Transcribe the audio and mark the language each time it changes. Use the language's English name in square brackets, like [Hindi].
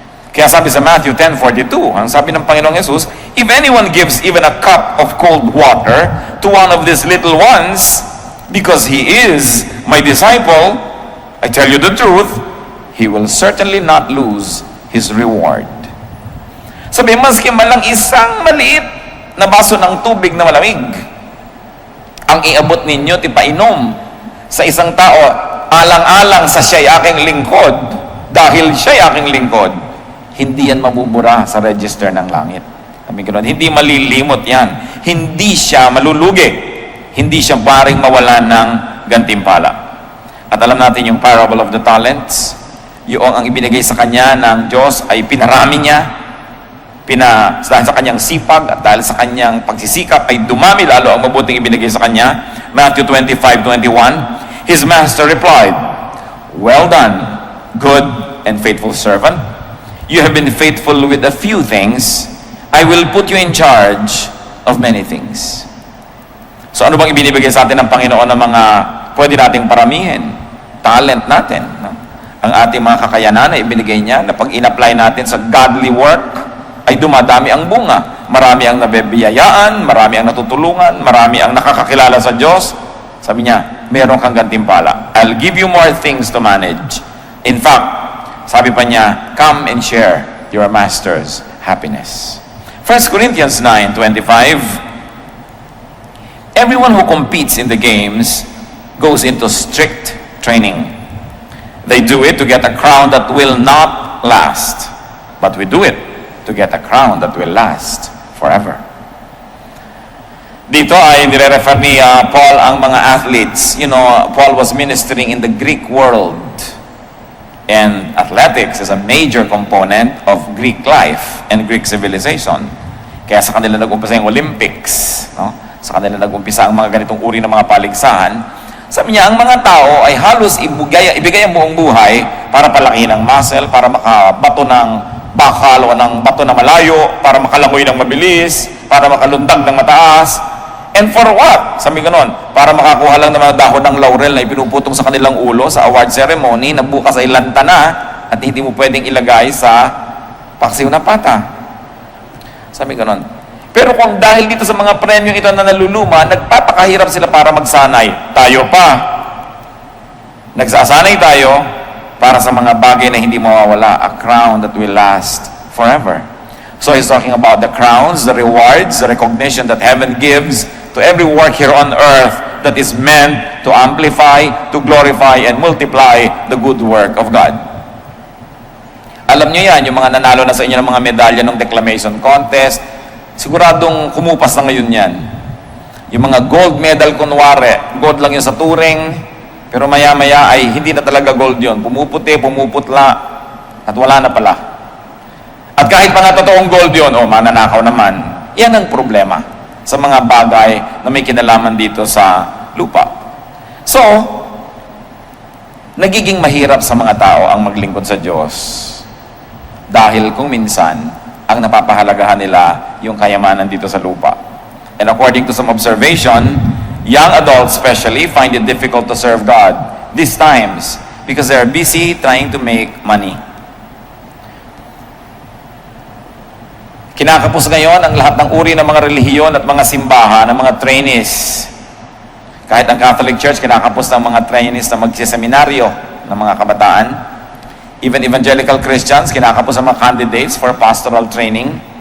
[Filipino] Kaya sabi sa Matthew 10:42, ang sabi ng Panginoong Jesus, [English] if anyone gives even a cup of cold water to one of these little ones, because he is my disciple, I tell you the truth, he will certainly not lose his reward. [Filipino] Sabi, maski man lang isang maliit na baso ng tubig na malamig, ang iabot ninyo, tipainom sa isang tao, alang-alang sa siya'y aking lingkod, dahil siya'y aking lingkod, hindi yan mabubura sa register ng langit. Hindi malilimot yan. Hindi siya malulugi. Hindi siya paring mawala ng gantimpala. At alam natin yung parable of the talents, yung ang ibinigay sa kanya ng Diyos ay pinarami niya, dahil sa kanyang sipag at dahil sa kanyang pagsisikap ay dumami lalo ang mabuting ibinigay sa kanya. [English] Matthew 25:21, his master replied, well done, good and faithful servant. You have been faithful with a few things. I will put you in charge of many things. [Filipino] So ano bang ibinibigay sa atin ng Panginoon ng mga pwede nating paramihin? Talent natin. No? Ang ating mga kakayanan ay ibinigay niya na pag in-apply natin sa godly work, ay dumadami ang bunga. Marami ang nabibiyayaan, marami ang natutulungan, marami ang nakakakilala sa Diyos. Sabi niya, meron kang gantimpala. [English] I'll give you more things to manage. In fact, [Filipino] sabi pa niya, [English] come and share your master's happiness. 1 Corinthians 9:25, everyone who competes in the games goes into strict training. They do it to get a crown that will not last, but we do it to get a crown that will last forever. [Filipino] Dito ay nire-refer ni Paul ang mga athletes. [English] You know, Paul was ministering in the Greek world. And athletics is a major component of Greek life and Greek civilization. [Filipino] Kaya sa kanila nag-umpisa yung Olympics, no? Sa kanila nag-umpisa ang mga ganitong uri ng mga paligsahan. Sabi niya, ang mga tao ay halos ibigay ang buong buhay para palakihin ang muscle, para makabato ng bakal o ng bato na malayo, para makalangoy ng mabilis, para makalundag ng mataas. [English] And for what? [Filipino] Sabi ganon, para makakuha lang ng mga dahon ng laurel na ipinuputong sa kanilang ulo sa award ceremony na bukas ay lanta na at hindi mo pwedeng ilagay sa paksiw na pata. Sabi ganon. Pero kung dahil dito sa mga premyong ito na naluluma, nagpapakahirap sila para magsanay. Tayo pa. Nagsasanay tayo para sa mga bagay na hindi mawawala. [English] A crown that will last forever. So he's talking about the crowns, the rewards, the recognition that heaven gives to every work here on earth that is meant to amplify, to glorify, and multiply the good work of God. [Filipino] Alam nyo yan, yung mga nanalo na sa inyo ng mga medalya ng declamation contest, siguradong kumupas na ngayon yan. Yung mga gold medal kunwari, gold lang yun sa touring, pero maya-maya ay hindi na talaga gold yun. Pumuputi, pumuputla, At wala na pala. At kahit pa nga totoong gold yun, mananakaw naman. Yan ang problema sa mga bagay na may kinalaman dito sa lupa. So, nagiging mahirap sa mga tao ang maglingkod sa Diyos. Dahil kung minsan, ang napapahalagahan nila yung kayamanan dito sa lupa. [English] And according to some observation, young adults especially find it difficult to serve God these times because they are busy trying to make money. [Filipino] Kinakapos ngayon ang lahat ng uri ng mga relihiyon at mga simbahan, ng mga trainees. Kahit ang Catholic Church, kinakapos ng mga trainees na magsiseminaryo ng mga kabataan. [English] Even evangelical Christians, [Filipino] kinakapos ang mga [English] candidates for pastoral training.